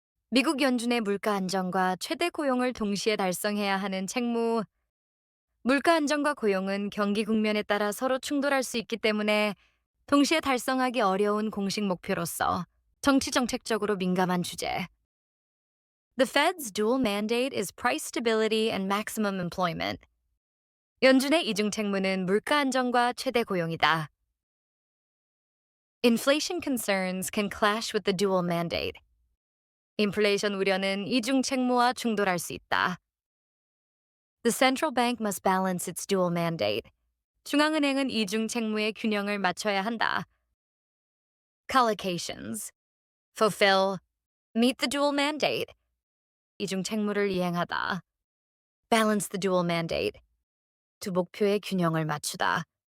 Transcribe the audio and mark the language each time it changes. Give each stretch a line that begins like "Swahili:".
Korean: 미국 연준의 물가 안정과 최대 고용을 동시에 달성해야 하는 책무. 물가 안정과 고용은 경기 국면에 따라 서로 충돌할 수 있기 때문에 동시에 달성하기 어려운 공식 목표로서 정치 정책적으로 민감한 주제.
English: The Fed's dual mandate is price stability and maximum employment.
Korean: 연준의 이중 책무는 물가 안정과 최대 고용이다.
English: Inflation concerns can clash with the dual mandate.
Korean: 인플레이션 우려는 이중 책무와 충돌할 수 있다.
English: The central bank must balance its dual mandate.
Korean: 중앙은행은 이중 책무의 균형을 맞춰야 한다.
English: Collocations. Fulfill. Meet the dual mandate.
Korean: 이중 책무를 이행하다.
English: Balance the dual mandate.
Korean: 두 목표의 균형을 맞추다.